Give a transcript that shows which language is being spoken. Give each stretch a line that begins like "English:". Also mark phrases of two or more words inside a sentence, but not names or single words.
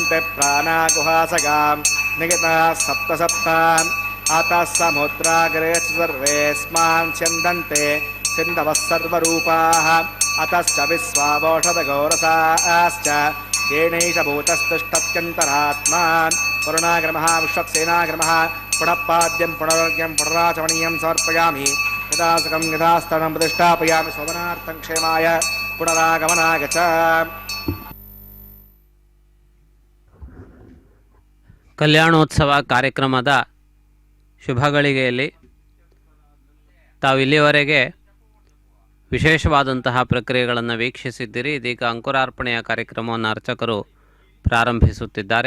Sanskrit: चरन्ति प्राणा गुहासगां नियताः सप्त सप्त अतः समुद्राग्रे सर्वेऽस्मान् छन्दन्ते सिन्धवः सर्वरूपाः अतश्च विश्वावोषधगौरसाश्च येनैष भूतस्तुष्टत्यन्तरात्मा वरुणाग्रमः विश्वक्सेनाग्रमः पुनःपाद्यं पुनर्घ्यं पुनराचमनीयं समर्पयामि यदा सुखं यदा स्तनं प्रतिष्ठापयामि शोभनार्थं क्षेमाय पुनरागमनाय च।
Kannada: ಕಲ್ಯಾಣೋತ್ಸವ ಕಾರ್ಯಕ್ರಮದ ಶುಭಗಳಿಗೆಯಲ್ಲಿ ತಾವು ಇಲ್ಲಿಯವರೆಗೆ ವಿಶೇಷವಾದಂತಹ ಪ್ರಕ್ರಿಯೆಗಳನ್ನು ವೀಕ್ಷಿಸಿದ್ದೀರಿ. ಇದೀಗ ಅಂಕುರಾರ್ಪಣೆಯ ಕಾರ್ಯಕ್ರಮವನ್ನು ಅರ್ಚಕರು ಪ್ರಾರಂಭಿಸುತ್ತಿದ್ದಾರೆ.